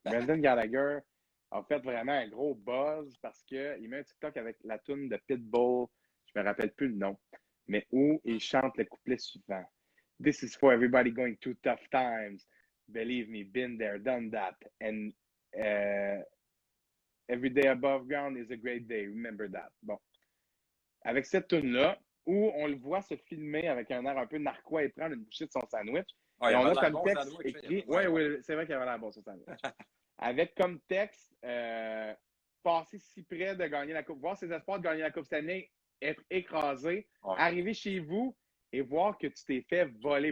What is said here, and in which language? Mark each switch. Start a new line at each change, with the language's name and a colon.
French: Brendan Gallagher a fait vraiment un gros buzz parce qu'il met un TikTok avec la tune de Pitbull, je me rappelle plus le nom, mais où il chante le couplet suivant.
English: This is for everybody going through tough times. Believe me, been there, done that. And every day above ground is a great day. Remember that. Bon.
French: Avec cette tune-là, où on le voit se filmer avec un air un peu narquois et prendre une bouchée de son sandwich. Et on a comme texte écrit. Oui, c'est vrai qu'il avait l'air bon, son sandwich. Avec comme texte, passer si près de gagner la Coupe, voir ses espoirs de gagner la Coupe cette année, être écrasé, arriver chez vous et voir que tu t'es fait voler.